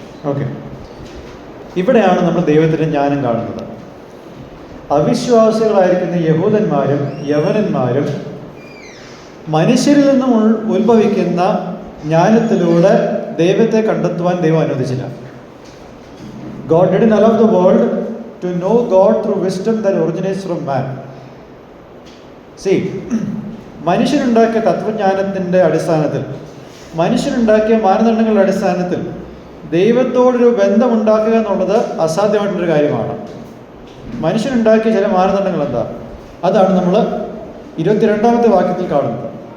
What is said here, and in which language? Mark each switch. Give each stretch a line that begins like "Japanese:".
Malayalam: Okay, ഇവിടെയാണ് നമ്മൾ ദൈവത്തിൻ്റെ ജ്ഞാനം കാണുന്നത്. അവിശ്വാസികളായിരിക്കുന്ന യഹൂദന്മാരും യവനന്മാരും മനുഷ്യരിൽ നിന്നും ഉത്ഭവിക്കുന്ന ജ്ഞാനത്തിലൂടെ ദൈവത്തെ കണ്ടെത്തുവാൻ ദൈവം അനുവദിച്ചില്ല.
English: God didn't allow the world to know God through wisdom that originates from man.
Malayalam: See, മനുഷ്യനുണ്ടാക്കിയ തത്വജ്ഞാനത്തിൻ്റെ അടിസ്ഥാനത്തിൽ, മനുഷ്യനുണ്ടാക്കിയ മാനദണ്ഡങ്ങളുടെ അടിസ്ഥാനത്തിൽ ദൈവത്തോടൊരു ബന്ധമുണ്ടാക്കുക എന്നുള്ളത് അസാധ്യമായിട്ടുള്ളൊരു കാര്യമാണ്. മനുഷ്യനുണ്ടാക്കിയ ചില മാനദണ്ഡങ്ങൾ എന്താ? അതാണ് നമ്മൾ 22ാമത്തെ വാക്യത്തിൽ കാണുന്നത്.